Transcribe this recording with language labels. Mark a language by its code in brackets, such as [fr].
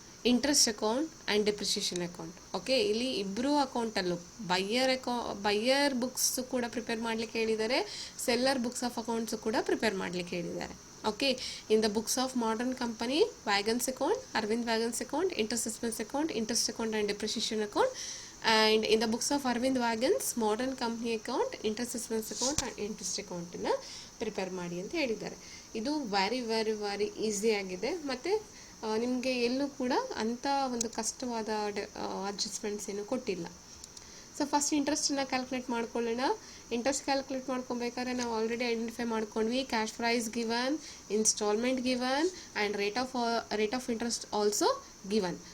[en] Interest account and depreciation account. [kn] Okay, ಇಲ್ಲಿ ಇಬ್ಬರು ಅಕೌಂಟಲ್ಲೂ ಬಯ್ಯರ್ books ಕೂಡ ಪ್ರಿಪೇರ್ ಮಾಡಲಿಕ್ಕೆ ಹೇಳಿದ್ದಾರೆ, ಸೆಲ್ಲರ್ ಬುಕ್ಸ್ ಆಫ್ ಅಕೌಂಟ್ಸು ಕೂಡ ಪ್ರಿಪೇರ್ ಮಾಡಲಿಕ್ಕೆ ಹೇಳಿದ್ದಾರೆ. [en] Okay, in the books of modern company wagons account, Arvind wagons account, interest expense account, interest account and depreciation account. And in the books of Arvind Wagons, modern company account, interest expense account and interest account [kn] ನ prepare ಮಾಡಿ ಅಂತ ಹೇಳಿದ್ದಾರೆ. ಇದು [en] very very very easy [kn] ಆಗಿದೆ, ಮತ್ತು ನಿಮಗೆ ಎಲ್ಲೂ ಕೂಡ ಅಂಥ ಒಂದು ಕಷ್ಟವಾದ ಅಡ್ಜಸ್ಟ್ಮೆಂಟ್ಸ್ ಏನು ಕೊಟ್ಟಿಲ್ಲ. ಸೊ ಫಸ್ಟ್ ಇಂಟ್ರೆಸ್ಟನ್ನು ಕ್ಯಾಲ್ಕುಲೇಟ್ ಮಾಡ್ಕೊಳ್ಳೋಣ. ಇಂಟ್ರೆಸ್ಟ್ ಕ್ಯಾಲ್ಕುಲೇಟ್ ಮಾಡ್ಕೊಬೇಕಾದ್ರೆ ನಾವು ಆಲ್ರೆಡಿ ಐಡೆಂಟಿಫೈ ಮಾಡ್ಕೊಂಡ್ವಿ, [en] Cash price given, instalment given and rate of interest also given.